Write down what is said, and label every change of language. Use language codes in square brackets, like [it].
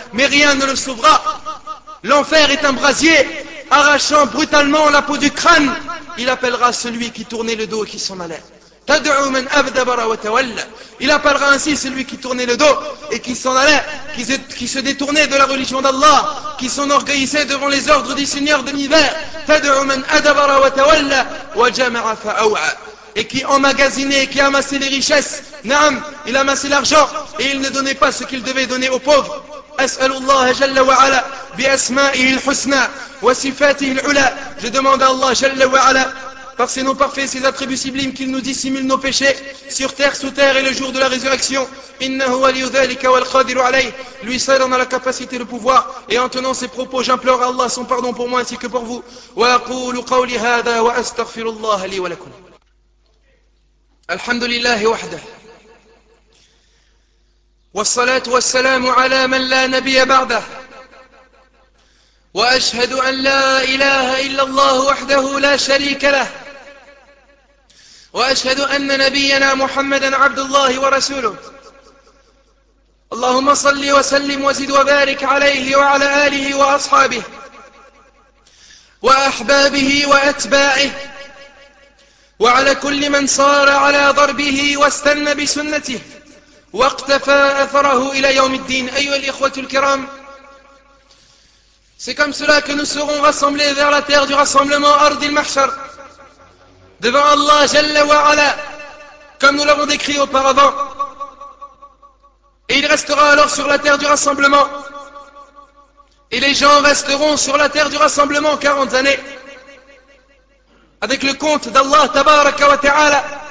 [fr] Mais rien ne le sauvera. L'enfer est un brasier, arrachant brutalement la peau du crâne. Il appellera celui qui tournait le dos et qui s'en allait. [ar] تدعو من أبدبر وتولى. [fr] Il a parlé ainsi celui qui tournait le dos et qui s'en allait, qui se détournait de la religion d'Allah, qui s'enorgueillissait devant les ordres du Seigneur de l'univers. [ar] تدعو من أدبر وتولى وجمع فأوعى. [fr] Et qui emmagasinait et qui amassait les richesses. Naam, il amassait l'argent et il ne donnait pas ce qu'il devait donner aux pauvres. [ar] أسأل الله جل وعلا بأسمائه الحسنى وصفاته العلى. [fr] Je demande à Allah [ar] جل وعلا [fr] par ses noms parfaits, ses attributs sublimes, qu'il nous dissimule nos péchés sur terre, sous terre et le jour de la résurrection. [ar] إنه ولي ذلك والقادر عليه. [fr] Lui seul en a la capacité et le pouvoir. Et en tenant ses propos, j'implore à Allah son pardon pour moi ainsi que pour vous. [ar] وأقول قولي هذا وأستغفر الله لي ولكم. الحمد لله وحده والصلاة والسلام على من لا نبي بعده وأشهد أن لا إله إلا الله وحده لا شريك له وأشهد أن نبينا محمدا عبد الله ورسوله اللهم صل وسلم وزد وبارك عليه وعلى آله وأصحابه وأحبابه وأتباعه وعلى كل من صار على ضربه واستنى بسنته واقتفى أثره إلى يوم الدين. أيها الإخوة الكرام, [fr] c'est comme cela que nous serons rassemblés vers la terre du rassemblement, [ar] أرض المحشر, [fr] devant Allah [ar] جل وعلا, [fr] comme nous l'avons décrit auparavant. Et il restera alors sur la terre du rassemblement, et les gens resteront sur la terre du rassemblement 40 années avec le compte d'Allah tabaraka wa ta'ala.